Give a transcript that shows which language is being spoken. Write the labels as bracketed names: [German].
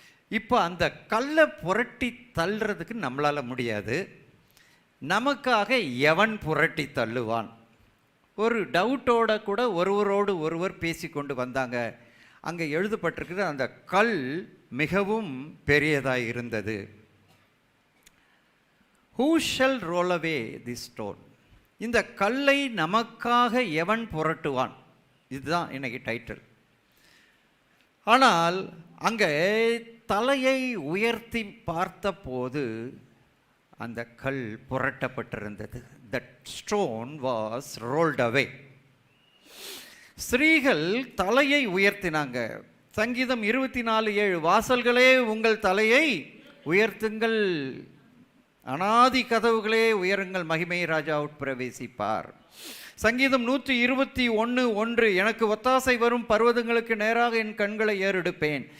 [Tamil] இப்போ அந்த கல்லை புரட்டி தள்ளுறதுக்கு நம்மளால் முடியாது, நமக்காக எவன் புரட்டி தள்ளுவான்? ஒரு டவுட்டோட கூட ஒருவரோடு ஒருவர் பேசி கொண்டு வந்தாங்க. அங்கே எழுதப்பட்டிருக்கிற அந்த கல் மிகவும் பெரியதாக இருந்தது. [English] Who shall roll away this stone? [Tamil] இந்த கல்லை நமக்காக எவன் புரட்டுவான்? இதுதான் இன்னைக்கு டைட்டில். ஆனால் அங்கே தலையை உயர்த்தி பார்த்தபோது அந்த கல் புரட்டப்பட்டிருந்தது. [English] That stone was rolled away. [Tamil] ஸ்திரீகள் தலையை உயர்த்தினாங்க. சங்கீதம் 24:7, வாசல்களே உங்கள் தலையை உயர்த்துங்கள், அனாதி கதவுகளே உயருங்கள், மகிமை ராஜா உட்பிரவேசிப்பார். சங்கீதம் 121:1, எனக்கு ஒத்தாசை வரும் பர்வதங்களுக்கு நேராக என் கண்களை ஏறெடுப்பேன்.